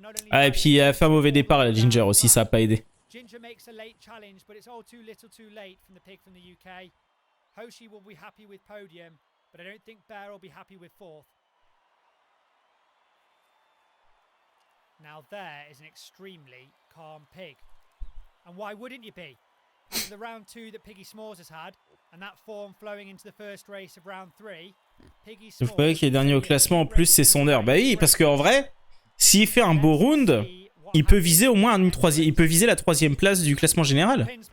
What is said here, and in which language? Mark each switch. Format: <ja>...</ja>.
<fr>Ah et puis elle a fait un mauvais départ la Ginger aussi, ça a pas aidé.</fr> <en>Ginger makes a late challenge, but it's all too little too late from the pig from the UK. Hoshi will be happy with podium, but I don't think Bear will be happy with 4th. Now there is an extremely calm pig. And why wouldn't you be? After the round 2 that Piggy S'mores has had, and that form flowing into the first race of round 3, Piggy S'mores...</en> <fr>Vous voyez qu'il est dernier au classement, en plus c'est son heure. Bah oui, parce qu'en vrai, s'il fait un beau round... Il peut viser au moins une troisième. Il peut viser la 3e place du classement général.</fr>